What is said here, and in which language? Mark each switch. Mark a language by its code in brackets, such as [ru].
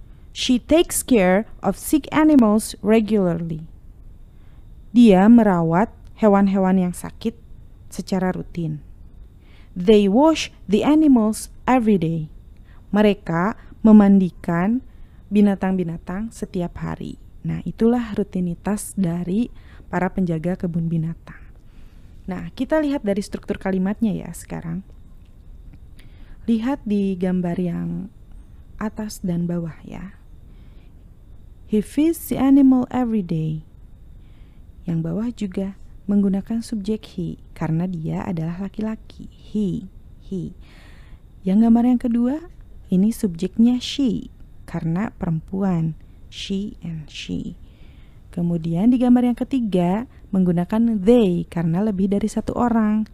[en] She takes care of sick animals regularly. [id] Dia merawat hewan-hewan yang sakit secara rutin. [en] They wash the animals every day. [id] Mereka memandikan binatang-binatang setiap hari. Nah, itulah rutinitas dari para penjaga kebun binatang. Nah, kita lihat dari struktur kalimatnya ya sekarang. Lihat di gambar yang atas dan bawah ya. [en] He feeds the animal every day. [id] Yang bawah juga menggunakan subjek he karena dia adalah laki-laki. He. Yang gambar yang kedua, ini subjeknya she karena perempuan. She and she. Kemudian di gambar yang ketiga menggunakan they karena lebih dari satu orang.